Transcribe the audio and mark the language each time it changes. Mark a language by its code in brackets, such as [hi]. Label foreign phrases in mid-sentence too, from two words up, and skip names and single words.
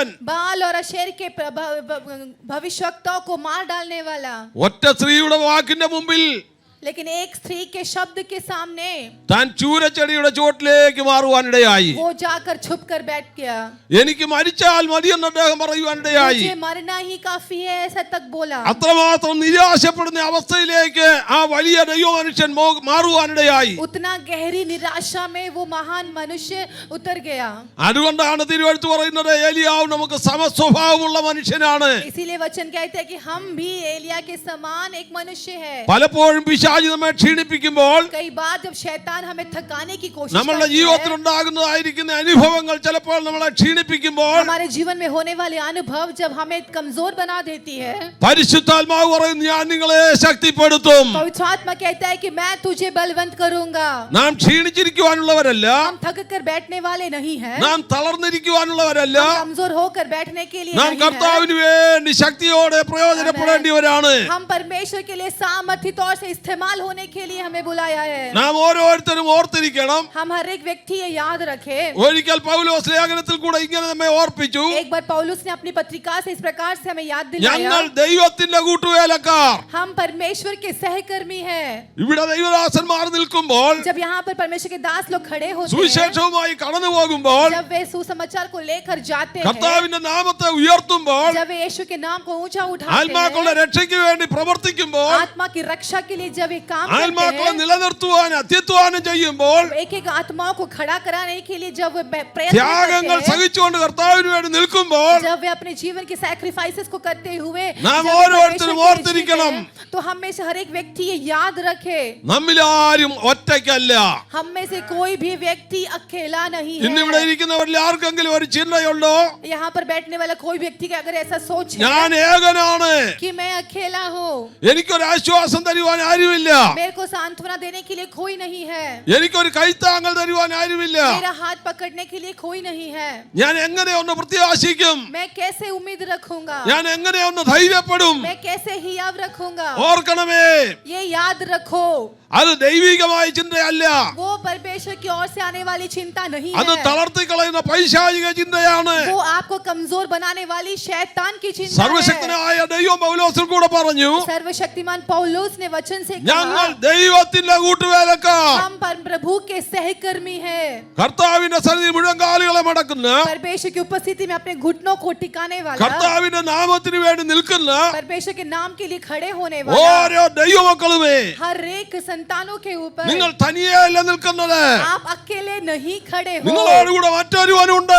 [hi] बाल और अशेर के भविष्यवक्ताओं को मार डालने वाला। [ml] ഒറ്റ സ്ത്രീയുടെ വാക്കിന്റെ മുമ്പിൽ [hi] लेकिन एक स्त्री के शब्द के सामने [ml] താൻ ചൂരച്ചെടിയുടെ ചുവട്ടിലേക്ക് മാറുവാനിടയായി. [hi] वो जाकर छुप कर बैठ गया। [ml] എനിക്ക് മരിച്ചാൽ മതിയെന്ന് അദ്ദേഹം പറയുവാനിടയായി. [hi] मुझे मरना ही काफी है, ऐसा तक बोला। [ml] അത്രമാത്രം നിരാശപ്പെടുന്ന അവസ്ഥയിലേക്ക് ആ വലിയ ദൈവമനുഷ്യൻ മാറുവാനിടയായി. [hi] उतना गहरी निराशा में वो महान मनुष्य उतर गया। [ml] അതുകൊണ്ടാണ് തിരുവെഴുത്ത് പറയുന്നത് ഏലിയാവ് നമുക്ക് സമസ്വഭാവമുള്ള മനുഷ്യനാണ്. [hi] इसीलिए वचन कहते हैं कि हम भी एलिया के समान एक मनुष्य है। [ml] പലപ്പോഴും പിശാച് നമ്മെ ക്ഷീണിപ്പിക്കുമ്പോൾ [hi] कई बार जब शैतान हमें थकाने की कोशिश [ml] നമ്മളുടെ [hi] करता [ml] ജീവിതത്തിൽ [hi] है, [ml] ഉണ്ടാകുന്നതായിരിക്കുന്ന അനുഭവങ്ങൾ ചിലപ്പോൾ നമ്മളെ ക്ഷീണിപ്പിക്കുമ്പോൾ [hi] हमारे जीवन में होने वाले अनुभव जब हमें कमजोर बना देती है, [ml] പരിശുദ്ധാത്മാവ് പറയുന്നു ഞാൻ നിങ്ങളെ ശക്തിപ്പെടുത്തും. [hi] पवित्र आत्मा कहता है कि मैं तुझे बलवंत करूंगा। [ml] നാം ക്ഷീണിച്ചിരിക്കുവാനുള്ളവരല്ല, [hi] हम थक कर बैठने वाले नहीं हैं, [ml] നാം തളർന്നിരിക്കുവാനുള്ളവരല്ല, [hi] हम कमजोर होकर बैठने के लिए [ml] നാം [hi] नहीं हैं। [ml] കർത്താവിന് വേണ്ടി ശക്തിയോടെ പ്രയോജനപ്പെടേണ്ടിവരാണ്. [hi] हम परमेश्वर के लिए सामर्थ्य तौर से इस्तेमाल होने के लिए हमें बुलाया है। [ml] നാം ഓരോരുത്തരും ഓർത്തിരിക്കണം. [hi] हम हर एक व्यक्ति ये याद रखे। [ml] ഒരിക്കൽ പൗലോസ് ലേഖനത്തിൽ കൂടെ ഇങ്ങനെ നമ്മെ ഓർപ്പിച്ചു, [hi] एक बार पौलुस ने अपनी पत्रिका से इस प्रकार से हमें याद [ml] ഞങ്ങൾ [hi] दिलाया, [ml] ദൈവത്തിന്റെ കൂട്ടുവേലക്കാർ. [hi] हम परमेश्वर के सहकर्मी हैं। [ml] ഇവിടെ ദൈവദാസന്മാർ നിൽക്കുമ്പോൾ, [hi] जब यहाँ पर परमेश्वर के दास लोग खड़े होते हैं, [ml] സുവിശേഷവുമായി കടന്നു പോകുമ്പോൾ, [hi] जब वे सुसमाचार को लेकर जाते हैं, [ml] കർത്താവിന്റെ നാമത്തെ ഉയർത്തുമ്പോൾ, [hi] जब वे यीशु के नाम को ऊंचा उठाते [ml] ആത്മാക്കളുടെ [hi] हैं, [ml] രക്ഷയ്ക്ക് വേണ്ടി പ്രവർത്തിക്കുമ്പോൾ, [hi] आत्मा की रक्षा के लिए जब वे काम करते [ml] ആത്മാക്കളെ [hi] हैं, [ml] നിലനിർത്തുവാൻ അത്യധ്വാനം ചെയ്യുമ്പോൾ, [hi] एक एक आत्माओं को खड़ा कराने के लिए जब वे प्रयत्न [ml] ത്യാഗങ്ങൾ [hi] करते हैं, [ml] സഹിച്ചുകൊണ്ട് കർത്താവിന് വേണ്ടി നിൽക്കുമ്പോൾ, [hi] जब वे अपने जीवन के सैक्रिफाइसेस को करते हुए [ml] നാം [hi] जब वे [ml] ഓരോരുത്തരും [hi] परमेश्वर के लिए [ml] ഓർത്തിരിക്കണം. [hi] जीते हैं, तो हम में से हर एक व्यक्ति ये याद रखे, [ml] നമ്മിലാരും ഒറ്റയ്ക്കല്ല. [hi] हम में से कोई भी व्यक्ति अकेला नहीं [ml] ഇന്നിവിടെ [hi] है। [ml] ഇരിക്കുന്നവരിൽ ആർക്കെങ്കിലും ഒരു ചിന്തയുണ്ടോ, [hi] यहाँ पर बैठने वाला कोई व्यक्ति का अगर ऐसा सोच है [ml] ഞാൻ ഏകനാണ്, [hi] कि मैं अकेला हूँ, [ml] എനിക്കൊരു ആശ്വാസം തരുവാൻ ആരുമില്ല, [hi] मेरे को सांत्वना देने के लिए कोई नहीं है, [ml] എനിക്കൊരു കൈത്താങ്ങൽ തരുവാൻ ആരുമില്ല, [hi] मेरा हाथ पकड़ने के लिए कोई नहीं है, [ml] ഞാൻ എങ്ങനെ ഒന്ന് പ്രത്യാശിക്കും, [hi] मैं कैसे उम्मीद रखूंगा, [ml] ഞാൻ എങ്ങനെ ഒന്ന് ധൈര്യപ്പെടും? [hi] मैं कैसे हियाव रखूंगा। [ml] ഓർക്കണമേ, [hi] ये याद रखो, [ml] അത് ദൈവികമായ ചിന്തയല്ല, [hi] वो परमेश्वर की ओर से आने वाली चिंता नहीं [ml] അത് [hi] है, [ml] തളർത്തിക്കളയുന്ന പൈശാചിക ചിന്തയാണ്. [hi] वो आपको कमजोर बनाने वाली शैतान की चिंता है। [ml] സർവശക്തനായ ദൈവം പൗലോസിൽ കൂടെ പറഞ്ഞു, [hi] सर्वशक्तिमान पौलुस ने वचन से [ml] ഞങ്ങൾ [hi] कहा, [ml] ദൈവത്തിന്റെ കൂട്ടുവേലക്കാർ. [hi] हम प्रभु के सहकर्मी हैं। [ml] കർത്താവിന്റെ സന്നിധി മുഴങ്കാലുകളെ മടക്കുന്ന, [hi] परमेश्वर की उपस्थिति में अपने घुटनों को टिकाने वाला, [ml] കർത്താവിന്റെ നാമത്തിന് വേണ്ടി നിൽക്കുന്ന [hi] परमेश्वर के नाम के लिए खड़े होने वाला, [ml] ഓരോ ദൈവമക്കളുമേ, [hi] हर एक संतानों के ऊपर [ml] നിങ്ങൾ തനിയെയല്ല നിൽക്കുന്നത്, [hi] आप अकेले नहीं खड़े हो, [ml] നിങ്ങളോട് കൂടെ മറ്റൊരുവനുണ്ട്.